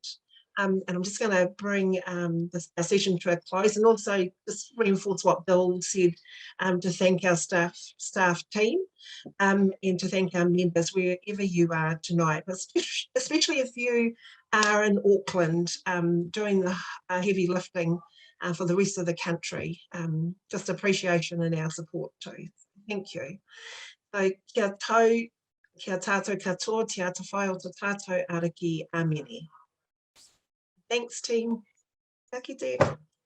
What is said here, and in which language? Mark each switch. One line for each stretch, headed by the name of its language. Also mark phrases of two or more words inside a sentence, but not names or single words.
English: And I'm just going to bring this session to a close, and also just reinforce what Bill said, to thank our staff team, and to thank our members wherever you are tonight, but especially if you are in Auckland doing the heavy lifting for the rest of the country. Just appreciation and our support too. Thank you.
Māori: So kia tātou katoa, te ata whai o te tātou ariki, amene.
English: Thanks, team.
Māori: Ka kite.